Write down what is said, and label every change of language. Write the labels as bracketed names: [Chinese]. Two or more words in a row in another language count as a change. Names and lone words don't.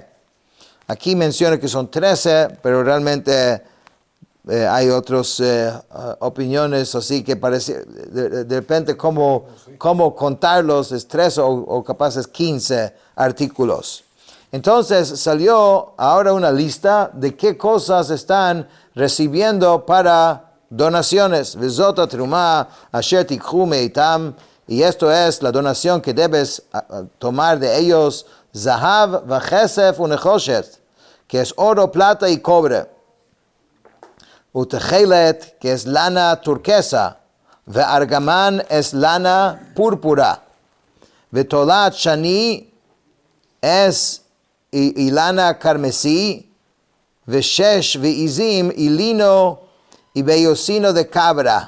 [Spanish] Aquí menciona que son 13, pero realmente hay otras opiniones, así que parece, de repente cómo contarlos es 13 o capaz es 15 artículos. Entonces salió ahora una lista de qué cosas están recibiendo para donaciones. [Hebrew] וזאת התרומה אשר תקחו מאתם, [Spanish] y esto es la donación que debes tomar de ellos: [Hebrew] זהב וכסף ונחשת, [Spanish] que es oro, plata y cobre; utechelet, que es lana turquesa; ve'argaman es lana púrpura; [Hebrew] ותולעת שני [Spanish] es y lana carmesí; [Hebrew] ושש ועזים [Spanish] y lino y bellocino de cabra.